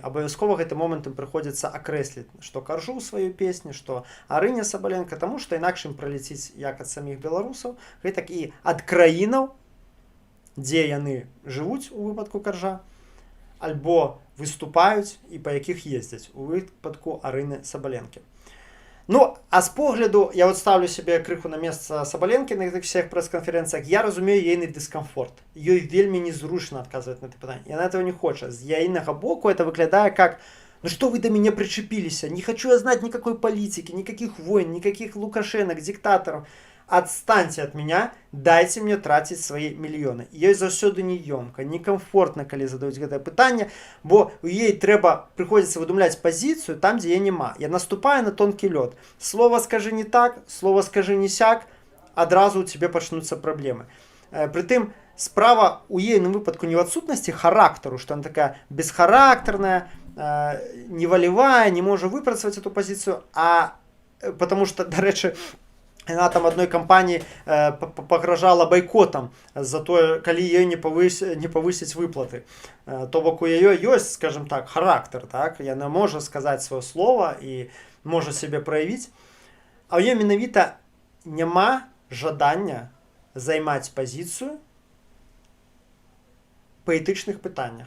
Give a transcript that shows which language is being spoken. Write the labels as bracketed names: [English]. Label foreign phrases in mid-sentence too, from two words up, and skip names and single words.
[Belarusian] Абавязкова гэты момант ім прыходзіцца акрэсліць, што Каржу ў сваёй песні, што Арыне Сабаленка, таму што інакш ім пралеціць як ад саміх беларусаў, гэтак і ад краінаў, дзе яны жывуць у выпадку Каржа, альбо выступаюць і па якіх ездзяць у выпадку Арыны Сабаленкі. Ну, а з погляду, я вот ставлю себе крыху на месца Сабаленкі на гэтых всех прэс-канферэнцыях, я разумею ейны дыскамфорт. Ёй вельмі незручна адказваць на это пытанне. Яна этого не хоча. З яйнага боку это выглядае как: [Russian] ну что вы до меня причепились? Не хочу я знать никакой политики, никаких войн, никаких Лукашенок, диктаторов. Отстаньте от меня, дайте мне тратить свои мільёны. [Belarusian] Ёй заўсёды неёмка, некамфортна, калі задаюць гэтае пытанне, бо у ей трэба прыходзіцца выдумляць пазіцыю там, дзе яе няма. Я наступаю на тонкі лёд. Слово скажи не так, слово скажи не сяк, адразу у тебе пачнуцца праблемы. Прытым справа у ейным выпадку не ў адсутнасці характару, што она такая бесхарактерная, невалевая, не можа выпрацаваць эту пазіцыю, [Russian] а потому что, [Belarusian] дарэчы, [Russian] она там одной кампании [Belarusian] пагражала бойкотом за то, калі ёй не повысить выплаты. То бок у яе ёсць, скажем так, характер, так? Яна можа сказаць сваё слово і можа себе праявіць. А ў ёй менавіта няма жадання займаць пазіцыю па этычных пытаннях.